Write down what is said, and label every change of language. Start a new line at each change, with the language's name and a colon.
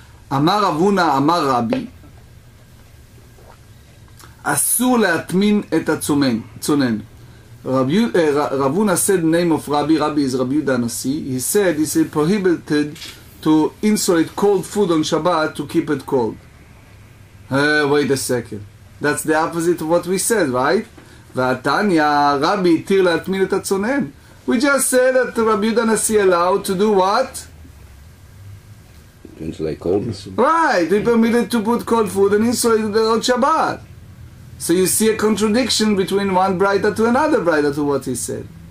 Hebrew: Amar Ravuna, Amar Rabbi, אסור להטמין את הצונן.
English: Ravuna said the name of Rabbi. Rabbi is Rabbi Yehuda Nasi. He said it's prohibited to insulate cold food on Shabbat to keep it cold. Wait a second. That's the opposite of what we said, right?
Hebrew: והתניא, Rabbi התיר להטמין את הצונן.
English: We just said that Rabbi Yehuda Nasi allowed to do what? Insulate cold. Right. He permitted to put cold food and insulate it on Shabbat. So you see a contradiction between one braita to another braita to what he said.